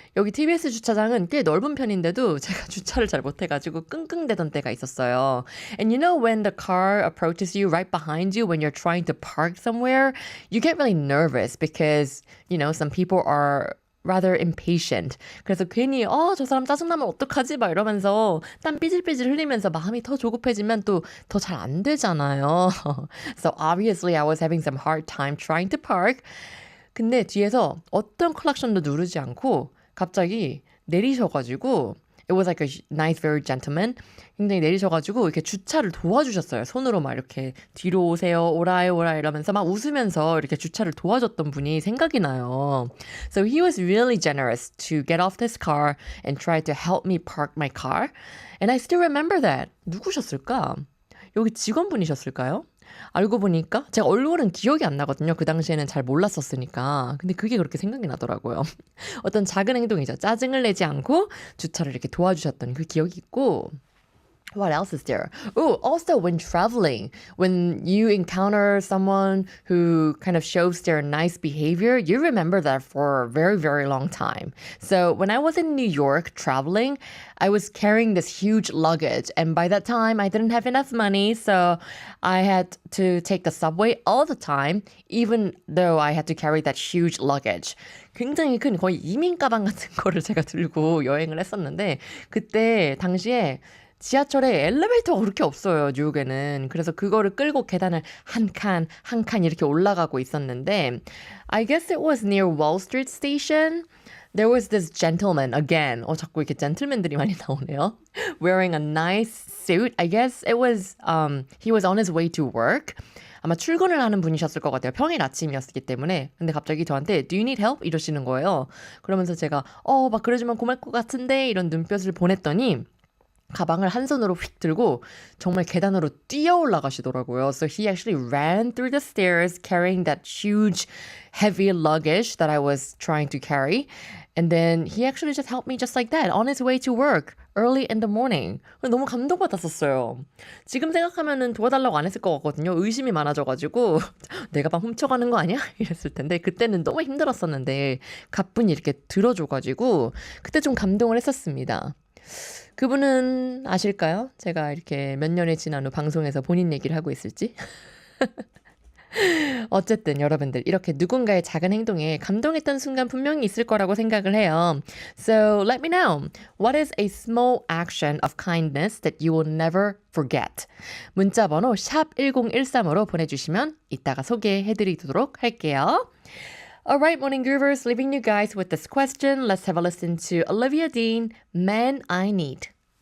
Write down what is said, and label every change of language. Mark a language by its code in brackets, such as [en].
[ko] 여기 TBS 주차장은 꽤 넓은 편인데도 제가 주차를 잘 못해가지고 끙끙대던 때가 있었어요. [en] And you know when the car approaches you right behind you when you're trying to park somewhere, you get really nervous because, some people are rather impatient. [ko] 그래서 괜히 저 사람 짜증나면 어떡하지? 막 이러면서 땀 삐질삐질 흘리면서 마음이 더 조급해지면 또 더 잘 안 되잖아요. [en] So obviously I was having some hard time trying to park. [ko] 근데 뒤에서 어떤 클락션도 누르지 않고 갑자기 내리셔가지고 [en] It was like a nice, very gentleman. [ko] 굉장히 내리셔가지고 이렇게 주차를 도와주셨어요. 손으로 막 이렇게 뒤로 오세요, 오라이 이러면서 막 웃으면서 이렇게 주차를 도와줬던 분이 생각이 나요. [en] So he was really generous to get off this car and try to help me park my car. And I still remember that. [ko] 누구셨을까? 여기 직원분이셨을까요? 알고 보니까 제가 얼굴은 기억이 안 나거든요. 그 당시에는 잘 몰랐었으니까. 근데 그게 그렇게 생각이 나더라고요. 어떤 작은 행동이죠. 짜증을 내지 않고 주차를 이렇게 도와주셨던 그 기억이 있고 [en] What else is there? Oh, also when traveling, when you encounter someone who kind of shows their nice behavior, you remember that for a very, very long time. So when I was in New York traveling, I was carrying this huge luggage. And by that time, I didn't have enough money. So I had to take the subway all the time, even though I had to carry that huge luggage. [ko] 굉장히 큰 거의 이민 가방 같은 거를 제가 들고 여행을 했었는데 그때 당시에 지하철에 엘리베이터가 그렇게 없어요, 뉴욕에는. 그래서 그거를 끌고 계단을 한 칸 이렇게 올라가고 있었는데 [en] I guess it was near Wall Street Station. There was this gentleman, again. [ko] 자꾸 이렇게 젠틀맨들이 많이 나오네요. [en] Wearing a nice suit. I guess it was, he was on his way to work. [ko] 아마 출근을 하는 분이셨을 것 같아요. 평일 아침이었기 때문에. 근데 갑자기 저한테 [en] Do you need help? [ko] 이러시는 거예요. 그러면서 제가 막 그러지만 고마울 것 같은데 이런 눈빛을 보냈더니 가방을 한 손으로 휙 들고 정말 계단으로 뛰어 올라가시더라고요. [en] So he actually ran through the stairs carrying that huge heavy luggage that I was trying to carry. And then he actually just helped me just like that on his way to work early in the morning. [ko] 너무 감동받았었어요. 지금 생각하면은 도와달라고 안 했을 것 같거든요. 의심이 많아져가지고 내 가방 훔쳐가는 거 아니야? 이랬을 텐데 그때는 너무 힘들었었는데 가뿐히 이렇게 들어줘가지고 그때 좀 감동을 했었습니다. 그분은 아실까요? 제가 이렇게 몇 년이 지난 후 방송에서 본인 얘기를 하고 있을지? 어쨌든 여러분들 이렇게 누군가의 작은 행동에 감동했던 순간 분명히 있을 거라고 생각을 해요. [en] So let me know. What is a small action of kindness that you will never forget? [ko] 문자 번호 샵 1013으로 보내주시면 이따가 소개해드리도록 할게요. [en] Alright, Morning Groovers, leaving you guys with this question. Let's have a listen to Olivia Dean, Man I Need.